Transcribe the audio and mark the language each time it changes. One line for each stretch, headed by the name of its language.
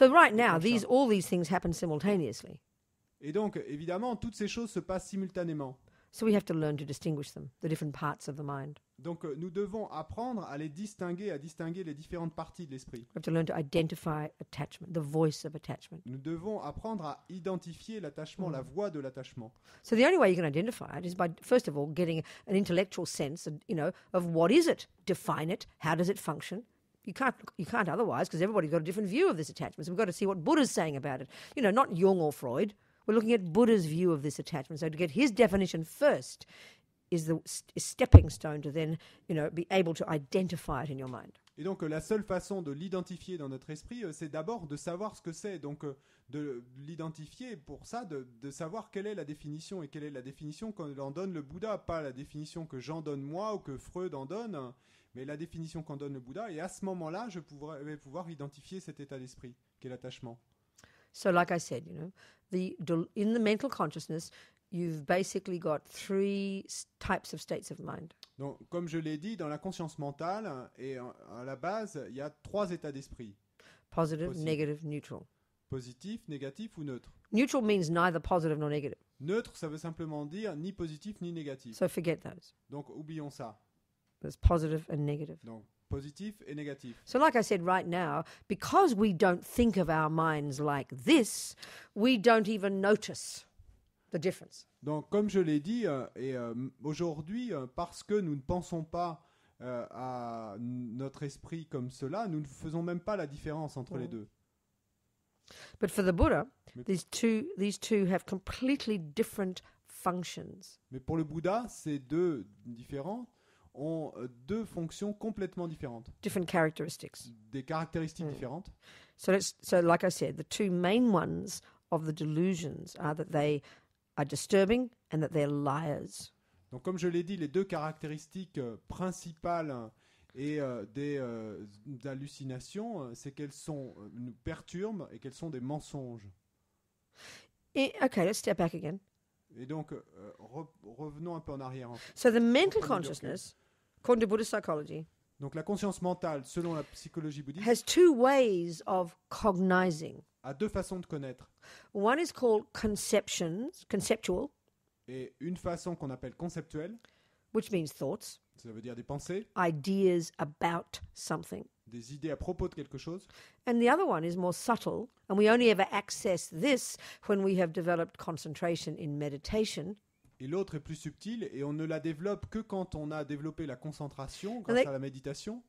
English: So right now, all these things happen simultaneously.
French: Et donc évidemment, toutes ces choses se passent simultanément.
English: So we have to learn to distinguish them, the different parts of the mind.
French: Donc nous devons apprendre à distinguer les différentes parties de l'esprit.
English: We have to learn to identify attachment, the voice of attachment.
French: Nous devons apprendre à identifier l'attachement, la voix de l'attachement.
English: So the only way you can identify it is by, first of all, getting an intellectual sense, of what is it, define it, how does it function. You can't otherwise, because everybody's got a different view of this attachment. So we've got to see what Buddha's saying about it. Not Jung or Freud. We're looking at Buddha's view of this attachment. So to get his definition first is the stepping stone to then, be able to identify it in your mind.
French: Et donc la seule façon de l'identifier dans notre esprit, c'est d'abord de savoir ce que c'est. Donc de l'identifier, pour ça, de savoir quelle est la définition, et quelle est la définition qu'en donne le Bouddha, pas la définition que j'en donne moi ou que Freud en donne, mais la définition qu'en donne le Bouddha. Et à ce moment-là, je vais pouvoir identifier cet état d'esprit, qui est l'attachement.
English: So like I said, in the mental consciousness, you've basically got 3 types of states of mind.
French: Donc, comme je l'ai dit, dans la conscience mentale, et à la base, il y a 3 états d'esprit.
English: Positive, negative, neutral.
French: Positif, négatif ou neutre.
English: Neutral means neither positive nor negative.
French: Neutre, ça veut simplement dire ni positif ni négatif.
English: So forget those.
French: Donc, oublions ça.
English: There's positive and negative.
French: Donc, positif et négatif.
English: So like I said right now, because we don't think of our minds like this, we don't even notice the difference.
French: Donc comme je l'ai dit, aujourd'hui, parce que nous ne pensons pas à notre esprit comme cela, nous ne faisons même pas la différence entre les deux.
English: But for the Buddha, these two have completely different functions.
French: Mais pour le Bouddha, ces deux différents ont deux fonctions complètement différentes.
English: Different characteristics.
French: Des caractéristiques différentes.
English: So like I said, the two main ones of the delusions are that they are disturbing and that they're liars.
French: Donc comme je l'ai dit, les deux caractéristiques principales et des hallucinations, c'est qu'elles nous perturbent et qu'elles sont des mensonges.
English: Okay, let's step back again.
French: Et donc, revenons un peu en arrière.
English: So the mental consciousness, according to Buddhist psychology,
French: donc la conscience mentale, selon la psychologie bouddhiste,
English: has two ways of cognizing.
French: A deux façons de connaître.
English: One is called conceptual.
French: Et une façon qu'on appelle conceptuelle,
English: which means thoughts.
French: Ça veut dire des pensées.
English: Ideas about something.
French: Des idées à propos de quelque chose.
English: And the other one is more subtle, and we only ever access this when we have developed concentration in meditation.
French: Et l'autre est plus subtil, et on ne la développe que quand on a développé la concentration grâce à la méditation.